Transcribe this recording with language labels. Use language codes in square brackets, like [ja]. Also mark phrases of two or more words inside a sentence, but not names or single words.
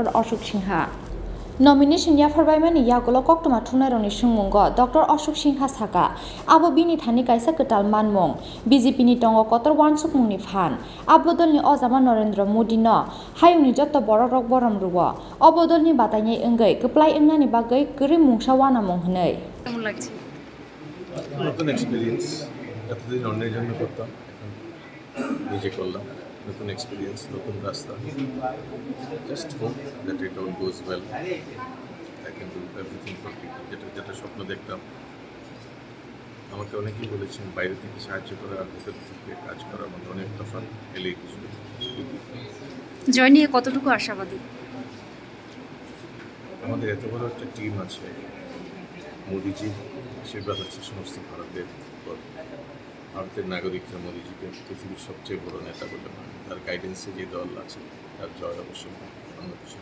[trp] Ashok Sinha Nomination Yapharkha ni yagulo koktoma thunaroni sungmungo Dr. Ashok Sinha saka abo bini thani kaisa ketal manmung BJP ni tongo kotor wansukmungni phan abodolni ojama Narendra Modi no hayungni joto borok borom rubo obodolni Batainai engai keplai engnani bagai geri mungsa wana mung hnei [bn] কেমন লাগছে নতুন এক্সপেরিয়েন্স এতদিন অন্যের জন্য করতাম নিজে করলাম নতুন এক্সপেরিয়েন্স নতুন রাস্তা [en] just hope that it all goes well I can do everything for people [bn] যেটা স্বপ্ন দেখতাম আমাকে অনেকেই বলেছেন বাইরে থেকে সাহায্য করা আর ভেতর থেকে কাজ করার মধ্যে অনেক তফাৎ এলেই কিছু জয় নিয়ে কতটুকু আশাবাদী আমাদের এত বড় একটা টিম আছে মোদিজি আশীর্বাদ আছে সমস্ত ভারতের নাগরিকরা মোদিজিকে পৃথিবীর সবচেয়ে বড় নেতা বলে মানে তার গাইডেন্সে যে দল আছে তার জয় অবশ্যই অন্য কিছু